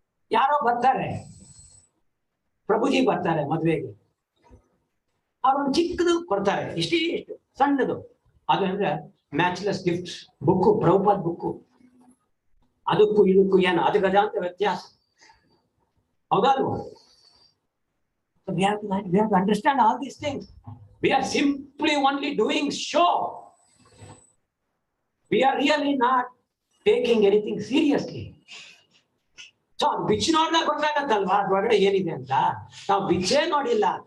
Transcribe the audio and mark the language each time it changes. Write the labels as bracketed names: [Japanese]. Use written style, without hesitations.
[Kannada] ಯಾರೋ ಬರ್ತಾರೆ, ಪ್ರಭುಜಿ ಬರ್ತಾರೆ ಮದ್ವೆಗೆ, ಅವ್ರೊಂದು ಚಿಕ್ಕದು ಕೊಡ್ತಾರೆ, ಇಷ್ಟು ಸಣ್ಣದು. ಅದು ಅಂದ್ರೆ [English] matchless gift [Kannada] ಬುಕ್ಕು, ಪ್ರಭುಪಾದ್ ಬುಕ್ಕು. ಅದಕ್ಕೂ ಇದಕ್ಕೂ ಏನು ಅದು ಗಜಾಂತ ವ್ಯತ್ಯಾಸ. ಹೌದಲ್ವಾ? [English] We have to understand all these things. We are simply only doing show. We are really not taking anything seriously. [Kannada] So ಬಿಚ್ಚಿ ನೋಡಿದಾಗ ಗೊತ್ತಾಗತ್ತಲ್ವಾ ಅದ್ರೊಳಗಡೆ ಏನಿದೆ ಅಂತ. ನಾವು ಬಿಚ್ಚೇ ನೋಡಿಲ್ಲ.